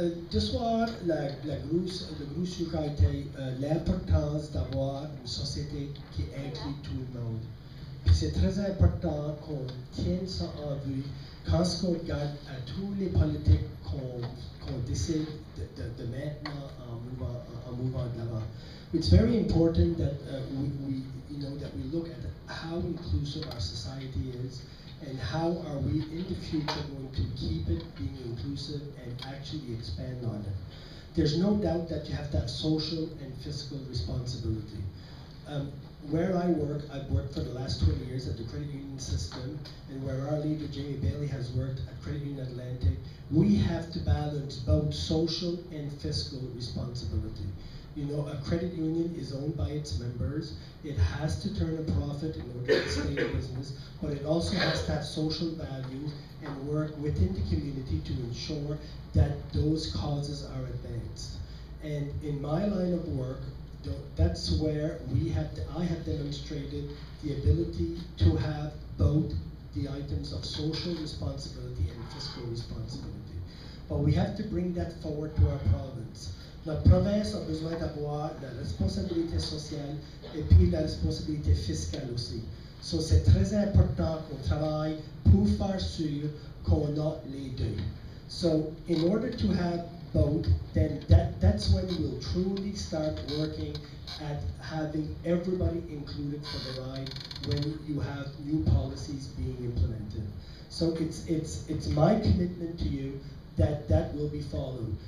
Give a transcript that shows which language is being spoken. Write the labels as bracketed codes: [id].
[fr] Ce soir, le gros sujet a été l'importance d'avoir une société qui inclut tout le monde. Puis c'est très important qu'on tienne ça en vue quand on regarde à tous les politiques qu'on décide de maintenant en mouvant de l'avant. [en] It's very important that we look at how inclusive our society is and how are we in the future going to keep it being inclusive and actually expand on it. There's no doubt that you have to have social and fiscal responsibility. Where I work, I've worked for the last 20 years at the credit union system, and where our leader, Jamie Bailey, has worked at Credit Union Atlantic, we have to balance both social and fiscal responsibility. You know, a credit union is owned by its members. It has to turn a profit in order to stay in business, but it also has to have social values and work within the community to ensure that those causes are advanced. And in my line of work, that's where I have demonstrated the ability to have both the items of social responsibility and fiscal responsibility. But we have to bring that forward to our province. [fr] Notre province a besoin d'avoir la responsabilité sociale et puis la responsabilité fiscale aussi. So c'est très important qu'on travaille pour faire sûr qu'on a les deux. [en] So in order to have both, then that's when we'll truly start working at having everybody included for the ride when you have new policies being implemented. So it's my commitment to you that will be followed.